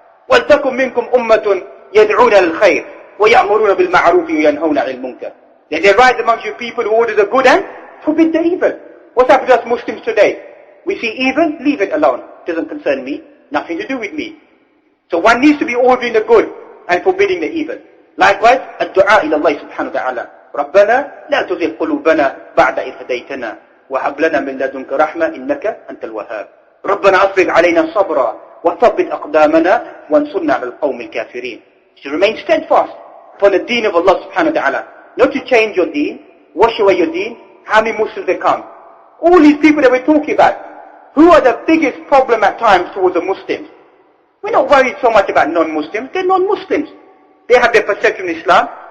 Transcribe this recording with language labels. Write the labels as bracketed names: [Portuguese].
[Arabic] وَلْتَكُمْ مِنْكُمْ أُمَّةٌ يَدْعُونَ لِلْخَيْرِ وَيَأْمُرُونَ بِالْمَعْرُوفِ وَيَنْهَوْنَ عَنِ الْمُنْكَرِ. [English] There rise amongst you people who order the good and forbid the evil. What's happened to us Muslims today? We see evil, leave it alone. Doesn't concern me. Nothing to do with me. So one needs to be ordering the good and forbidding the evil. Likewise, [Arabic] الدعاء إلى الله سبحانه وتعالى. ربنا لا تزغ قلوبنا بعد إذ هديتنا وهب لنا من لدنك رحمة إنك أنت الوهاب. ربنا أفرغ علينا صبرا وثبت أقدامنا وانصرنا على القوم الكافرين. [English] To remain steadfast for the deen of Allah subhanahu wa ta'ala. Not to change your deen, wash away your deen. How many Muslims they come? All these people that we're talking about, who are the biggest problem at times towards the Muslims? We're not worried so much about non-Muslims. They're non-Muslims. They have their perception of Islam.